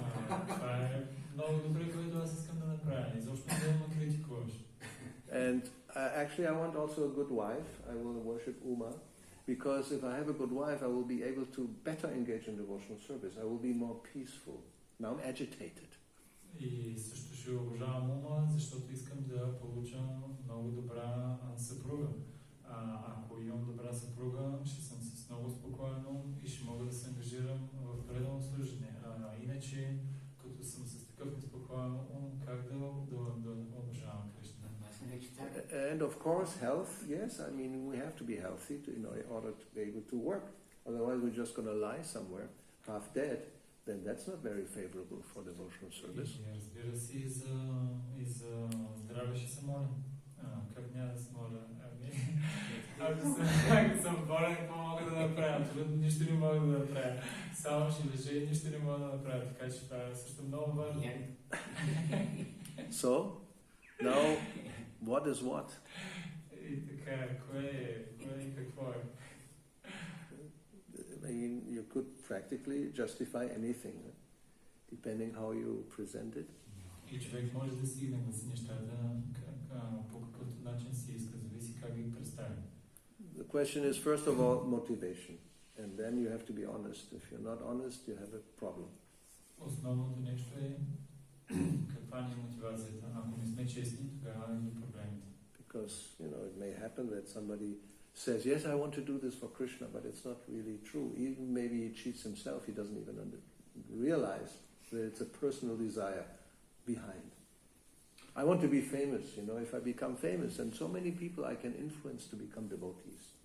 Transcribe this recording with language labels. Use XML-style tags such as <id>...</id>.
<bg>Това е много добре, което аз искам да направя. Изобщо не ме критикуваш.</bg> <en>And actually I want also a good wife. I will worship Uma. Because if I have a good wife, I will be able to better engage in devotional service. I will be more peaceful. Now I'm agitated.</en> <bg>И също ще обожавам Ума, защото искам да получа много добра съпруга. Ако имам добра съпруга, ще съм с много спокойно и ще мога да се ангажирам в предано служение. Иначе, като съм с такъв неспокоен ум, как да обожавам Кришна?</bg> <en>And of course, health, yes, I mean, we have to be healthy in order to be able to work. Otherwise, we're just going to lie somewhere, half dead. Then that's not very favorable for devotional service.</en> <bg>И разбира се, и за здраве ще се моля. Как няма да се моля? Ако съм болен, какво мога да направя? Абсолютно нищо не мога да направя. Само ще лежа и нищо не мога да направя. Така че това е също много важно.</bg> <en>So, now, what is what?</en> <bg>И така, кое е и какво е?</bg> <en>I mean, you could practically justify anything, depending how you present it.</en> <bg>И човек може да си нагласи нещата по какъвто начин си иска, зависи как ги представи.</bg> <en>The question is, first of all, motivation. And then you have to be honest. If you're not honest, you have a problem.</en> <bg>Основното нещо е каква ни е мотивацията. Ако не сме честни, тогава има проблемите.</bg> <en>Because, it may happen that somebody says, yes, I want to do this for Krishna, but it's not really true. Even maybe he cheats himself, he doesn't even realize that it's a personal desire behind. I want to be famous, if I become famous, and so many people I can influence to become devotees.</en>